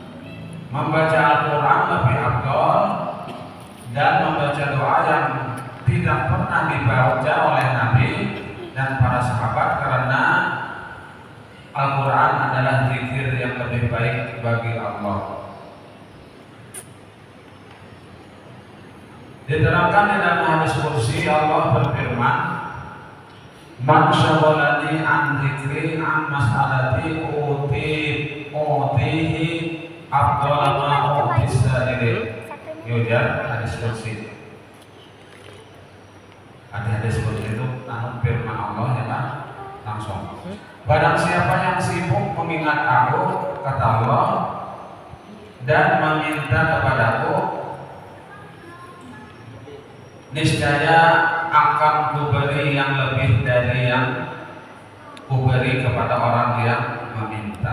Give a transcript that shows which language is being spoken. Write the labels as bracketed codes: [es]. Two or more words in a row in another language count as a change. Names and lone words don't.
[id] Membaca Al-Quran lebih afdal, dan membaca doa yang tidak pernah dibaca oleh Nabi dan para sahabat karena Al-Quran adalah zikir yang lebih baik bagi Allah. Diterangkan di dalam hadis kursi Allah berfirman, [ar] "من شغلني عن ذكري عن مسألتي أعطيه أفضل ما أوتي السائلين." [id] Yujar hadis kursi. Hadis kursi itu firman Allah ya kan? Langsung. Barang siapa yang sibuk mengingat aku, kata Allah, dan meminta kepadaku, niscaya akan kuberi yang lebih dari yang kuberi kepada orang yang meminta.